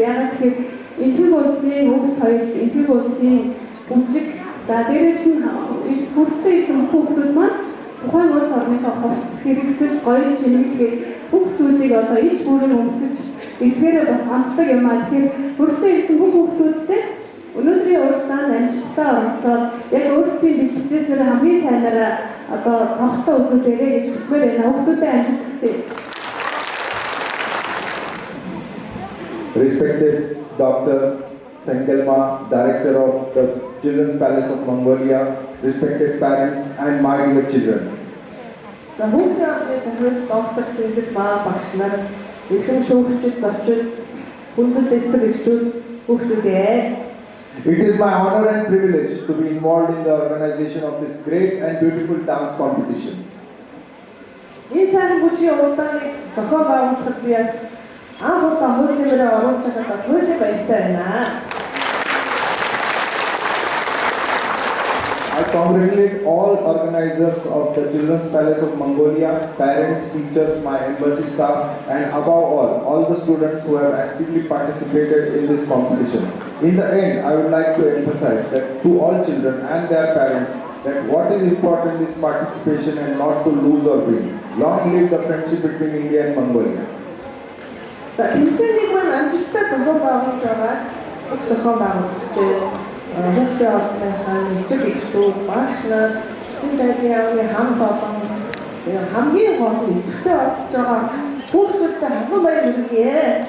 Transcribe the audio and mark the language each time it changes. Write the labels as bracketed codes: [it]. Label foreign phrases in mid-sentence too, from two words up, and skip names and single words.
[mn] Яагаад гэхээр энэхүү улсын өв соёл, энэхүү улсын бүжиг, за дээрээс нь хүрэлцэн ирсэн хүүхдүүд маань тухайн улс орныхоо хувцас хэрэгсэл, гоё чимэглэл бүх зүйлийг одоо ич бүрээр өмсөж ихээр бас амсдаг юм аа. Тэгэхээр хүрэлцэн ирсэн бүх хүүхдүүдтэй өнөөдрийн уралдаанд амжилттай оролцоод яг өөрсдийн бэлтгэжсээр хамгийн сайнаараа одоо тоглолтоо үзүүлээрэй гэж хүсмээр байна. Хүүхдүүдэд амжилт хүсье. [en] Respected Dr. Sengelma, Director of the Children's Palace of Mongolia, respected parents and my dear children. [mn] За хүүхдийн орны төвөөр доктор Sengelma багш нар, эрхэм шүүгчид, зочид, хүндэт эцэг эхчүүд хүүхдүүдээ. [en] It is my honor and privilege to be involved in the organization of this great and beautiful dance competition. [mn] Энэ сайн бүжгийн уралдааныг зохион байгуулахад би бас анх удаа хөрөнгө нэмрээ оруулж байгаа түлхэл баяртай байна. [en] I congratulate all organizers of the Children's Palace of Mongolia, parents, teachers, my embassy staff, and above all the students who have actively participated in this competition. In the end, I would like to emphasize that to all children and their parents, that what is important is participation and not to lose or win. Long live the friendship between India and Mongolia. [mn] За тэмцээнийг маань амжилттай зохион байгуулж байгаа зохион байгуулагч хөгжлийн орныхаа эцэг эхчүүд, багш нар, эцэг сайдын хамт олон хамгийн гол идэвхтэй оролцож байгаа хүүхдүүдтэй хамт баяр хүргэе.